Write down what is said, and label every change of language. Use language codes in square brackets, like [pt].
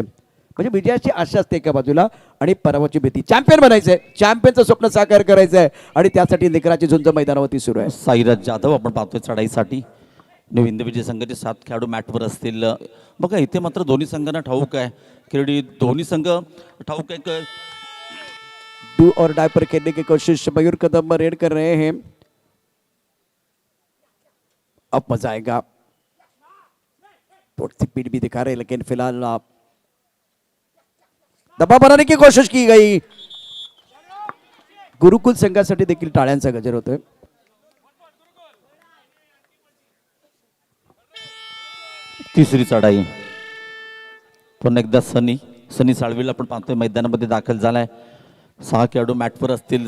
[mr] म्हणजे विजयाची आशा असते एका बाजूला आणि पराभवाची भीती. चॅम्पियन बनायचंय, चॅम्पियनचं स्वप्न साकार करायचंय आणि त्यासाठी लेकराची झुंज मैदानावरती सुरू आहे. साईराज जाधव आपण पाहतोय चढाईसाठी. नवीन विजय संघाचे 7 खेळाडू मॅटवर असतील. बघा इथे मात्र दोन्ही संघांना ठाऊक आहे, क्रीडी दोन्ही संघ ठाऊक आहे. [hi] डू और डाई पर खेलने की कोशिश, मयूर कदम रेड कर रहे हैं. अब मजा आएगा. थोड़ी सी पीठ भी दिखा रहे, लेकिन फिलहाल दबाव बनाने की कोशिश की गई. [mr] गुरुकुल संघासाठी देखील टाळ्यांचा गजर होतोय. तिसरी चढाई पुन्हा एकदा सनी. सनी साळवीला आपण पाहतोय मैदानामध्ये दाखल झालाय. 6 खेळाडू मॅटवर असतील.